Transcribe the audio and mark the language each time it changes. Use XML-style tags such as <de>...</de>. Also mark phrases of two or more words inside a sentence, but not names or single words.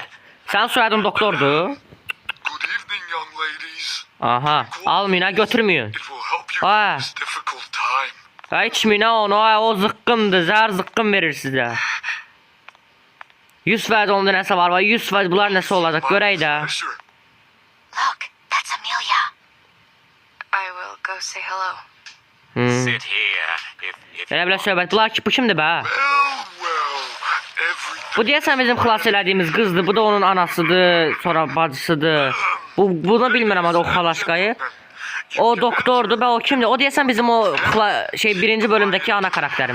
<az>Sənin soyadın doktordur. Aha, almayın ha, götürməyin. İçməyin ha onu, o zıqqımdır, zəhər zıqqım verir sizə. 100% onda nəsə var, 100% bunlar nəsə olacaq, görək də.</az> <en>Look, that's Amelia. I will go say hello.</en> <az>Elə bilə söhbət, bu kimdir bə? Bu deyəsən bizim xilas elədiyimiz qızdır, bu da onun anasıdır, sonra bacısıdır. Bunu bilmirəm adı o xalaşqayı. O doktordur, o kimdir? O deyəsən bizim o birinci bölümdəki ana karakterimiz.</az>